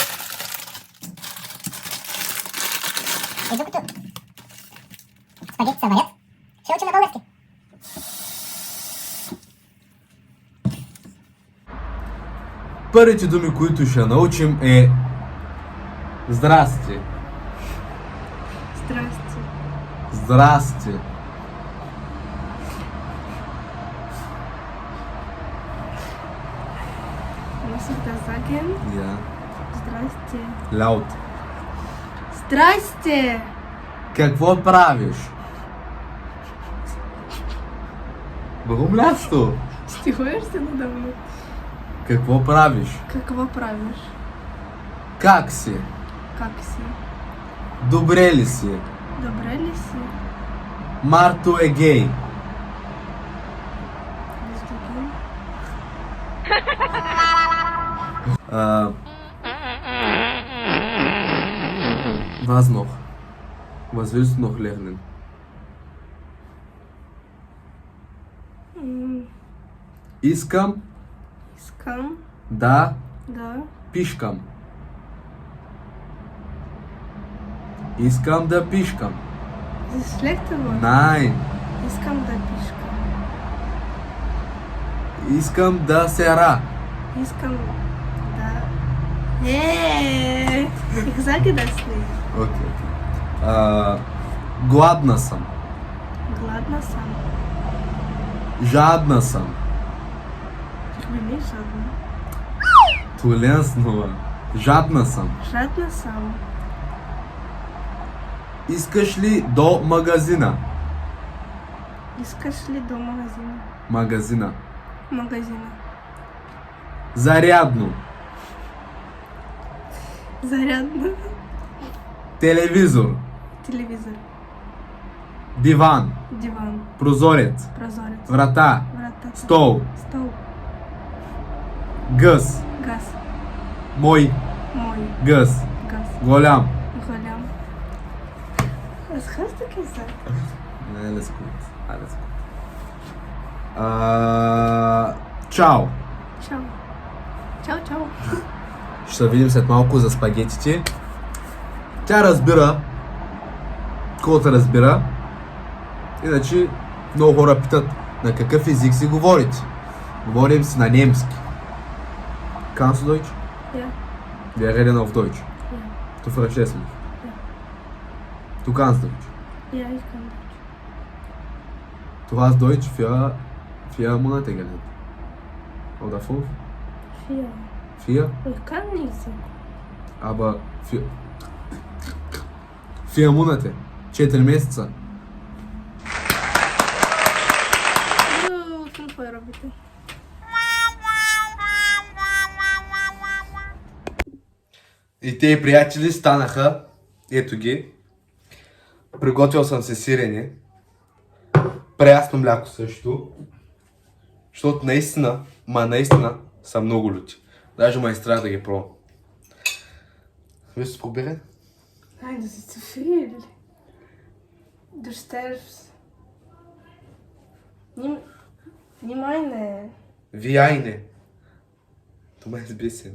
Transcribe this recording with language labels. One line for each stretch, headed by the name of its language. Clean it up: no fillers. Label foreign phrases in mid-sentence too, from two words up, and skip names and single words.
Bulgarian: И докато спагети се варят, ще учим на български. Първите думи, които ще научим е здрасти. Здрасте. Здрасти.
German: Muss ich das sagen? Ja.
Bulgarian: Здрасте.
German: Laut.
Bulgarian: Здрасте! Какво правиш? Друго място. Стихуешь се надавно? Какво правиш? Какво правиш? Как си? Как си? Добре ли си? Добре ли си? Марто е гей. Виждате?
German: Was noch? Was willst du noch lernen?
Bulgarian: Искам Искам да да пишкам. Искам да пишкам.
German: Sie schlechte Wort. Nein.
Bulgarian: Искам да пишкам. Искам да сера. Искам да...
German: Ich sage das nicht.
Bulgarian: Окей. Гладна съм. Гладна съм. Жадна съм.
German: Ich bin nicht жадна. Tu lernst nur.
Bulgarian: Жадна съм. Жадна съм. Искаш ли до магазина? Искаш ли до магазина? Магазина. Магазина. Зарядно. Зарядна. Телевизор. Телевизор. Диван. Диван. Прозорец. Прозорец. Врата. Врата. Стол. Стол. Гъс. Газ. Мой Мой. гъс. Газ. Голям. Голям.
German: Was hast du gesagt? Alles gut. Alles gut.
Bulgarian: Чао. Чао. Чао, чао. Ще се видим след малко за спагетите. Тя разбира. Колата разбира. Иначе много хора питат на какъв език си говорите. Говорим си на немски.
German: Kannst du Deutsch? Ja. Wir reden auf Deutsch. Ja. Du verstehst mich. Ja. Du kannst Deutsch. Ja, ich kann Deutsch. Du hast Deutsch für 4 Monate gelernt. Oder 5? 4. 4? Ich kann nicht so. Aber 4 Monate.
Bulgarian: 4 месеца. Какво робите? И те приятели станаха. Ето ги. Приготвил съм се сирене. Прясно мляко също. Защото наистина са много люти. Даже ме е страх да ги пробвам.
German: Willst du probieren? Nein, das ist zu viel. Du stirbst. Nimm eine. Wie eine. Du meinst ein bisschen.